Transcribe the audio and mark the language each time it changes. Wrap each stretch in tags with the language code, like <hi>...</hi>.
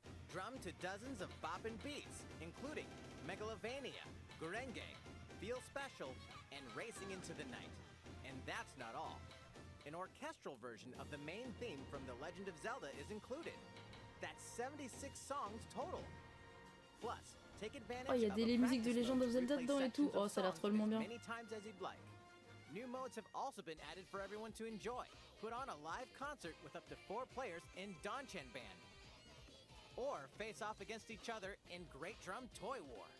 <en>Drum to dozens of boppin' beats, including Megalovania, Gurenge, Feel Special, and Racing into the Night. And that's not all. An orchestral version of the main theme from The Legend of Zelda is included. That's 76 songs total. Plus, take advantage</en> <fr>il y a les musiques de Legend of Zelda dedans et tout. Oh, ça a l'air drôlement bien.</fr> <en>Many times as you'd like. New modes have also been added for everyone to enjoy. Put on a live concert with up to 4 players in Donchan Band. Or face off against each other in Great Drum Toy War.</en>